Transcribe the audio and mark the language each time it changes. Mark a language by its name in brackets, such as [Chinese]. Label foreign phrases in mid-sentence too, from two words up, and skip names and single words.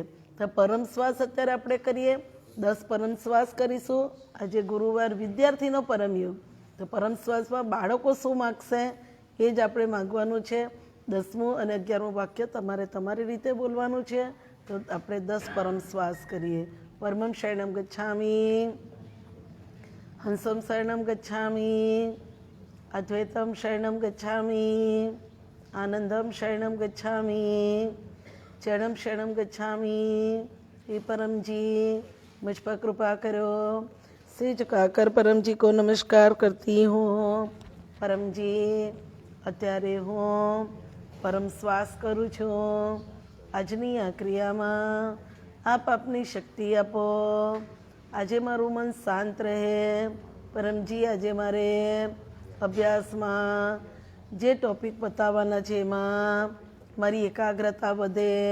[Gujarati] તો પરમ શ્વાસ અત્યારે આપણે કરીએ, 10 પરમ શ્વાસ કરીશું. આજે ગુરુવાર વિદ્યાર્થીનો પરમયુગ, તો પરમ શ્વાસમાં બાળકો શું માગશે એ જ આપણે માગવાનું છે. 10મું અને 11મું વાક્ય તમારે તમારી રીતે બોલવાનું છે. તો આપણે 10 પરમ શ્વાસ કરીએ. [Sanskrit] परमं शरणम गच्छामि, हंसम शरणम गच्छामि, अद्वैतम शरणम गच्छामि, आनंदम शरणम गच्छामि, चरणम शरणम गच्छामि. [Hindi] हे परम जी, मुझ पर कृपा करो. सिर झुकाकर परम जी को नमस्कार करती हूँ. परम जी, [Gujarati] અત્યારે હું પરમ શ્વાસ કરું છું. આજની આ ક્રિયામાં આપ આપની શક્તિ આપો. આજે મારું મન શાંત રહે. પરમજી, આજે મારે અભ્યાસમાં જે ટોપિક બતાવવાના છે એમાં મારી એકાગ્રતા વધે.